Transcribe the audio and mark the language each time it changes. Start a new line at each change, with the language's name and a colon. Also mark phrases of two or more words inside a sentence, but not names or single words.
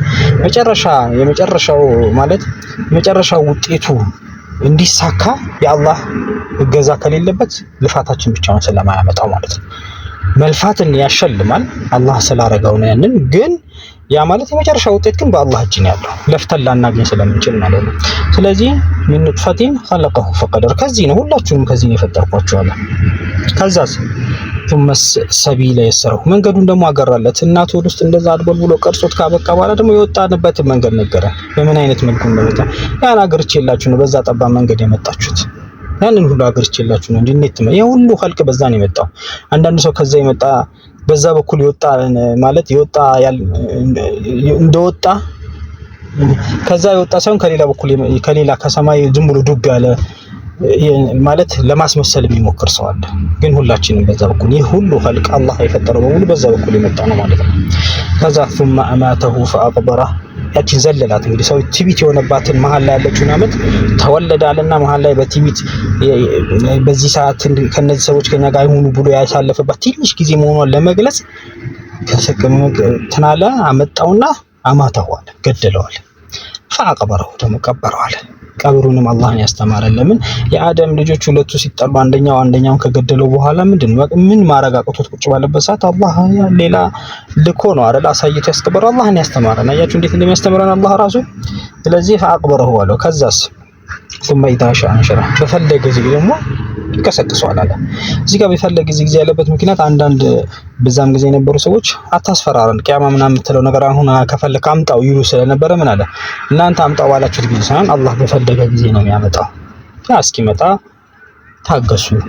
Amharic: የመጨረሻው ውጤቱ እንዲሳካ የአላህ እገዛ ከሌለበት ልፋታችን ብቻውን ስለማያመጣው ማለት ነው። መልፋትን ያሸልማል አላህ ስላረጋው ነው ያንን። ግን ያ ማለት የመጨረሻ ውጤት ግን በአላህ እጅ ነው ያለው፣ ለፍተን ላናገኝ ስለምንችል ማለት ነው። ስለዚህ
Arabic: من نطفة خلقه فقدره
Amharic: ከዚህ ነው ሁላችሁንም ከዚህ ነው የፈጠርኳችሁ አለ። ከዛስ
Arabic: ثم السبيل يسره
Amharic: መንገዱን ደግሞ አገራለት። እናቱ ውስጥ እንደዛ አድበል ብሎ ቀርጾት ካበቃ በኋላ ደግሞ የወጣንበትን መንገድ ነገረ። በምን አይነት መልኩ እንደመጣ ያን አገርቼላችሁ ነው በዛ ጠባ መንገድ የመጣችሁት። ያንን ሁሉ አገርቼላችሁ ነው እንዴት ነው የሁሉ ኸልቅ በዛ ነው የመጣው። አንዳንድ ሰው ከዛ የመጣ በዛ በኩል ይወጣ ማለት ይወጣ እንደወጣ ከዛ ይወጣ ሳይሆን ከሌላ በኩል ከሌላ ከሰማይ ዝም ብሎ ዱብ ያለ ማለት ለማስመሰል የሚሞክር ሰው አለ። ግን ሁላችንም በዛ በኩል ይህ ሁሉ ኸልቅ አላህ የፈጠረው በሙሉ በዛ በኩል የመጣ ነው ማለት ነው። ከዛ
Arabic: ثم أماته فأقبره
Amharic: ያቺን ዘለላት እንግዲህ ሰው ቲቢት የሆነባትን መሀል ላይ ያለችውን አመት ተወለደ አለና መሀል ላይ በቲቢት በዚህ ሰዓት ከነዚህ ሰዎች ከኛ ጋር ይሁኑ ብሎ ያሳለፈባት ትንሽ ጊዜ መሆኗን ለመግለጽ ከሰከመ ተናለ አመጣውና አማተዋል ገደለዋል። فأقبره ደግሞ ቀበረዋል። ቀብሩንም አላህን ያስተማረን። ለምን የአደም ልጆች ሁለቱ ሲጠሉ አንደኛውን ከገደለው በኋላ ምን ማረግ አቅቶት ቁጭ ባለበት ሰዓት አላህ ሌላ ልኮ ነው አይደል አሳይቶ ያስቀበረው። አላህን ያስተማረን። አያችሁ እንዴት እንደሚያስተምረን አላህ ራሱ። ስለዚህ فأقبره አለው። ከዛስ
Arabic: ثم إذا شاء أنشره
Amharic: በፈለገ ጊዜ ደግሞ ይቀሰቅሰዋል አለ። እዚህ ጋር በፈለገ ጊዜ ያለበት ምክንያት አንዳንድ በዛም ጊዜ የነበሩ ሰዎች አታስፈራረን ቂያማ ምናምን የምትለው ነገር አሁን ከፈለክ አምጣው ይሉ ስለነበረ ምን አለ እናንተ አምጣው ባላችሁት ጊዜ ሳይሆን አላህ በፈለገ ጊዜ ነው የሚያመጣው። እስኪመጣ ታገሱ